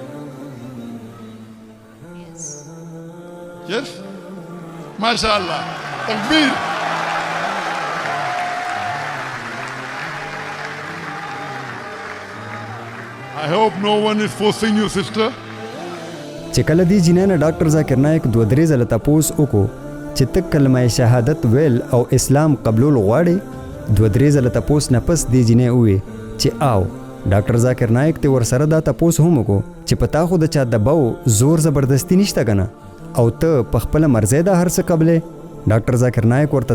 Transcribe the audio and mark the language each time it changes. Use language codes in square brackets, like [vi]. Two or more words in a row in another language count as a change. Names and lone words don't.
[en] Yes. Yes? MashaAllah. Takbir. I hope no one is forcing you, sister. [ps] چې کله دی جینۍ نه ډاکټر ذاکر نایک 2-3 ځله تپوس وکړو چې ته کلمه شهادت ویل او اسلام قبلول غواړې 2-3 ځله تپوس نه پس دی جینۍ ووې چې آو ډاکټر ذاکر نایک ته ورسره دا تپوس هم وکړو چې پتا خو د چا دباو زور زبردستی نشته کنه او ته په خپل مرزه دا هر څه قبلې ډاکټر ذاکر نایک ورته